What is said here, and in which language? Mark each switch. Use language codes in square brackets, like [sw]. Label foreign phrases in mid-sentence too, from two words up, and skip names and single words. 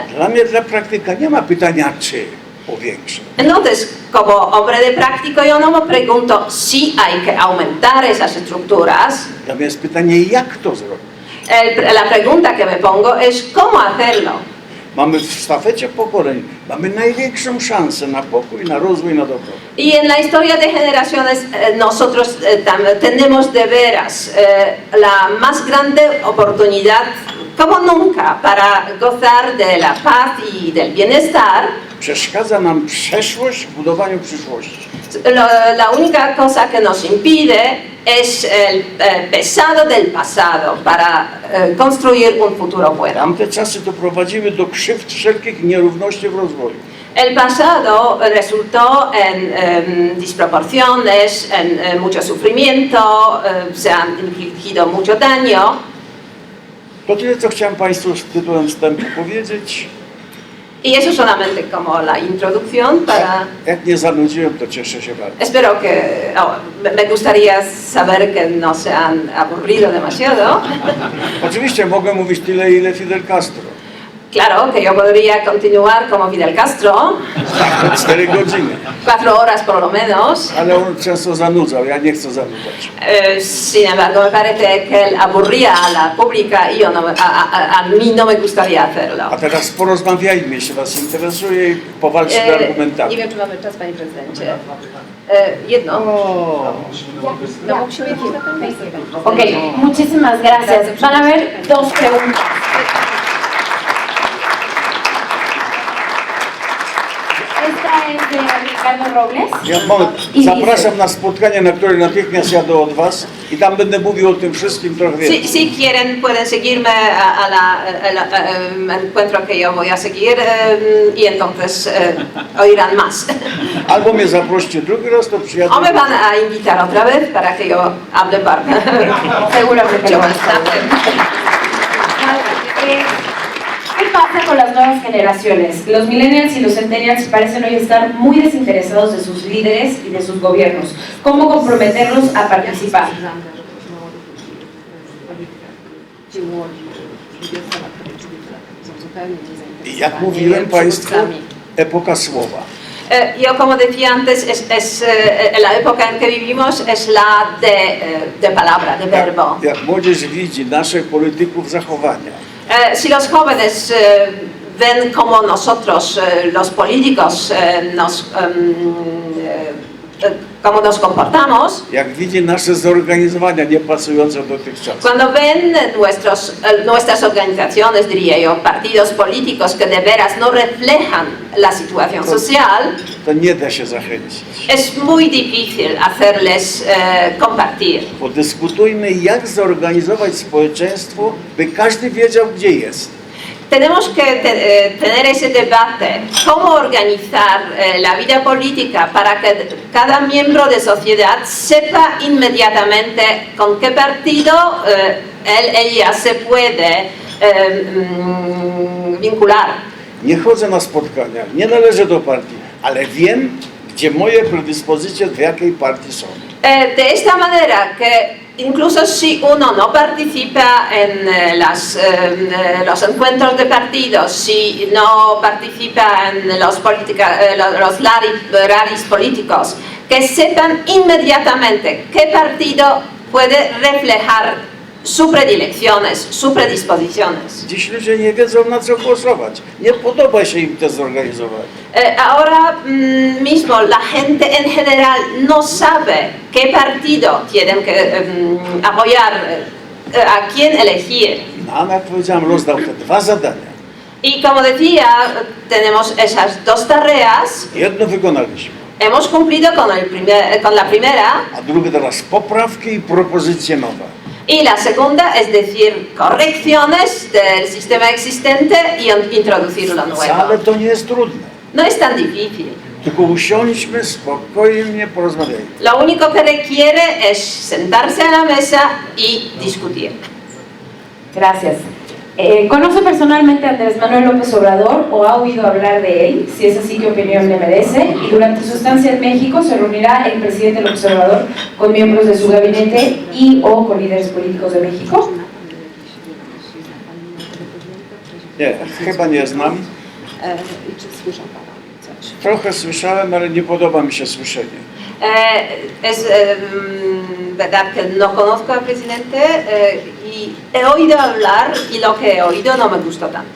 [pl] Dla mnie, dla praktyka, nie ma pytania, czy powiększyć. [es] Entonces, como hombre de práctico, yo no me pregunto si hay que aumentar esas estructuras. [pl] Dla mnie jest pytanie, jak to zrobić. [es] La pregunta que me pongo es cómo hacerlo. [pl] Mamy w sztafecie pokoleń, mamy największą szansę na pokój, na rozwój, na dobro. [es] Y en la historia de generaciones nosotros tenemos de veras la más grande oportunidad como nunca para gozar de la paz y del bienestar. [pl] Przeszkadza nam przeszłość w budowaniu przyszłości. [es] La única cosa que nos impide es el pesado del pasado para construir un futuro bueno. [pl] Tamte czasy doprowadziły do krzywd wszelkich nierówności w rozwoju. [es] El pasado resultó en disproporciones, en mucho sufrimiento, se han infligido mucho daño. [pl] To tyle, co chciałem Państwu z tytułem wstępu powiedzieć. [es] Y eso solamente como la introducción para... [pl] Jak nie zanudziłem, to cieszę się bardzo. [es] Espero que... me gustaría saber que no se han aburrido demasiado. [pl] Oczywiście mogę mówić tyle, ile Fidel Castro. [es] Claro, que yo podría continuar como Fidel Castro, [pl] 4 godziny. [es] 4 horas por lo menos. [pl] Ale on często zanudzał, ja nie chcę zanudzać. [es] Sin embargo, me parece que él aburría a la pública y yo no, a mí no me gustaría hacerlo. [pl] A teraz porozmawiajmy, jeśli Was interesuje, i powalczmy argumentami. Nie wiem, czy mamy czas, Panie Prezydencie. Jedno. No, musimy [es] Ok, muchísimas gracias. Van a haber dos preguntas. Esta es de Ricardo Robles. [pl] Ja moment, I zapraszam na spotkanie, na które natychmiast jadę od Was i tam będę mówił o tym wszystkim trochę więcej. [es] Si quieren, pueden seguirme al encuentro que yo voy a seguir y entonces oirán más. [pl] Albo mnie zaproście drugi raz, to przyjadę. [es] O me van a invitar otra vez para que yo hable parte. Seguramente lo van a estar. ¿Qué pasa con las nuevas generaciones? Los millennials y los centennials parecen hoy estar muy desinteresados de sus líderes y de sus gobiernos. ¿Cómo comprometerlos a participar? [pl] I jak mówiłem Państwu, epoka słowa. [es] Yo, como decía antes, la época en que vivimos es la de palabra, de verbo. [pl] Jak młodzież widzi naszych polityków zachowania, [es] Si los jóvenes ven como nosotros, los políticos, cómo nos comportamos, [pl] jak widzi nasze zorganizowania niepasujące dotychczas, [es] cuando ven nuestras organizaciones, diría yo, partidos políticos que de veras no reflejan la situación social, [pl] to nie da się zachęcić. [es] es muy difícil hacerles compartir. [pl] Podyskutujmy, jak zorganizować społeczeństwo, by każdy wiedział, gdzie jest. [es] Tenemos que tener ese debate, cómo organizar la vida política para que cada miembro de sociedad sepa inmediatamente con qué partido ella se puede vincular. [pl] Nie chodzę na spotkania, nie należę do partii, ale wiem, gdzie moje predyspozycje w jakiej partii są. [es] De esta manera que incluso si uno no participa en los encuentros de partidos, si no participa en los rallies políticos, que sepan inmediatamente qué partido puede reflejar sus predilecciones, sus predisposiciones. [pl] Dziś ludzie nie wiedzą, na co głosować. Nie podoba się im to zorganizowanie. [es] Ahora mismo la gente en general no sabe qué partido tienen que apoyar, a quién elegir. [pl] No, jak powiedziałem, rozdał te 2 zadania. [es] Y como decía, tenemos esas 2 tareas. [pl] Jedno wykonaliśmy, [es] Hemos cumplido con la primera. [pl] a drugie teraz poprawki i propozycje nowe. [es] Y la segunda es decir correcciones del sistema existente y introducir lo nuevo. [pl] Wcale to nie jest trudne. [es] No es tan difícil. [pl] Tylko usiądźmy spokojnie, porozmawiajmy. [es] Lo único que requiere es sentarse a la mesa y discutir. Gracias. ¿Conoce personalmente a Andrés Manuel López Obrador o ha oído hablar de él? Si es así, ¿qué opinión le merece? Y durante su estancia en México, ¿se reunirá el presidente López Obrador con miembros de su gabinete y o con líderes políticos de México? [pl] Nie, chyba nie znam. Trochę słyszałem, ale nie podoba mi się słyszenie. [es] Es verdad que no conozco al presidente y he oído hablar y lo que he oído no me gustó tanto.